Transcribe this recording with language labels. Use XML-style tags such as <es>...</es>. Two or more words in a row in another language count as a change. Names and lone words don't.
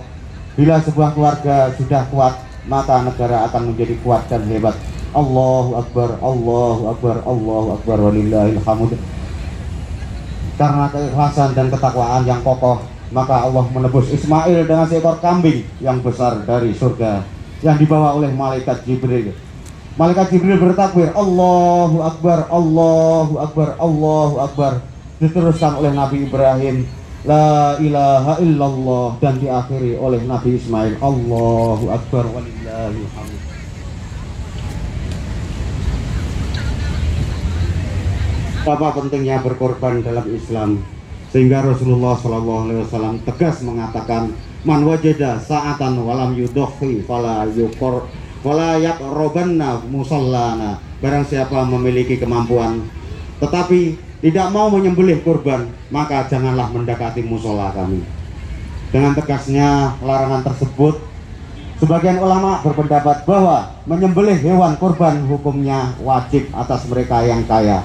<id>Bila sebuah keluarga sudah kuat, maka negara akan menjadi kuat dan hebat.</id> <ar>الله أكبر، الله أكبر، الله أكبر، ولله الحمد.</ar> <id>Karena keikhlasan dan ketakwaan yang kokoh, maka Allah menebus Ismail dengan seekor kambing yang besar dari surga yang dibawa oleh malaikat Jibril. Malaikat Jibril bertakbir,</id> <ar>الله أكبر، الله أكبر، الله أكبر.</ar> <id>Diteruskan oleh Nabi Ibrahim,</id> <ar>لا إله إلا الله,</ar> <id>dan diakhiri oleh Nabi Ismail,</id> <ar>الله أكبر، ولله الحمد.</ar> <id>Apa pentingnya berkorban dalam Islam, sehingga Rasulullah SAW tegas mengatakan,</id> <ar>من وجد سعة ولم يضح فلا يقربن مصلانا.</ar> <id>Barang siapa memiliki kemampuan tetapi tidak mau menyembelih kurban, maka janganlah mendekati musola kami. Dengan tegasnya larangan tersebut, sebagian ulama berpendapat bahwa menyembelih hewan kurban hukumnya wajib atas mereka yang kaya.</id>